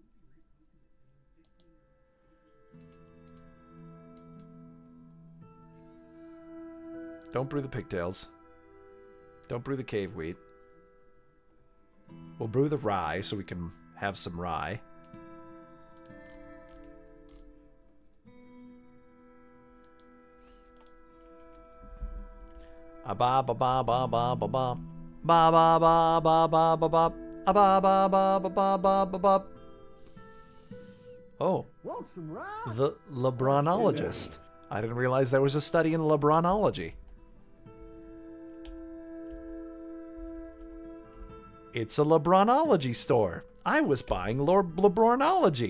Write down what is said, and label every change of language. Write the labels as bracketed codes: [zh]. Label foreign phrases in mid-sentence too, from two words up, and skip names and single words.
[en] Don't brew the pigtails. Don't brew the cave wheat. We'll brew the rye so we can have some rye. A ba ba ba ba ba ba ba. Ba ba ba ba ba ba ba. A ba ba ba ba ba ba ba ba. Oh. The LeBronologist. I didn't realize there was a study in LeBronology. It's a LeBronology store. I was buying LeBronology.